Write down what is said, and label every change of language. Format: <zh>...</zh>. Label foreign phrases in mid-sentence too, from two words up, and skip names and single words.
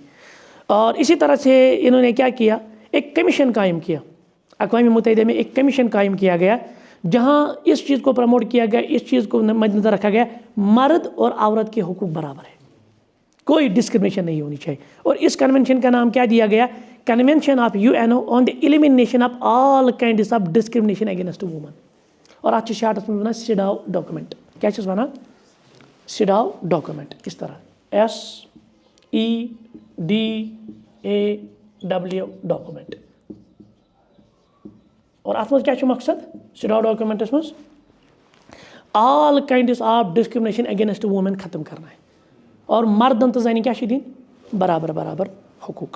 <ur>اور اسی طرح سے انہوں نے کیا کیا، ایک کمیشن قائم کیا، اقوام متحدہ میں ایک کمیشن قائم کیا گیا جہاں اس چیز کو پروموٹ کیا گیا، اس چیز کو مد نظر رکھا گیا، مرد اور عورت کے حقوق برابر ہے، کوئی ڈسکرمنیشن نہیں ہونی چاہیے۔ اور اس کنونشن کا نام کیا دیا گیا؟</ur> <en>Convention of UN on the Elimination of All Kinds of Discrimination Against Women,</en> <ks>اور اتھ شارٹس میں ونان سیڈاو ڈاکومنٹ۔ کیا چھس ونان؟</ks> <ur>سیڈاو ڈاکومنٹ، اس طرح SEDAW ڈاکومنٹ۔</ur> <ks>اور ات مز کیا مقصد سیڈاو ڈاکومنٹس مز؟</ks> <en>All Kinds of Discrimination Against Women</en> <ur>ختم کرنا ہے،</ur> <ks>اور مردن تو زنی کیا دین برابر برابر حقوق۔</ks>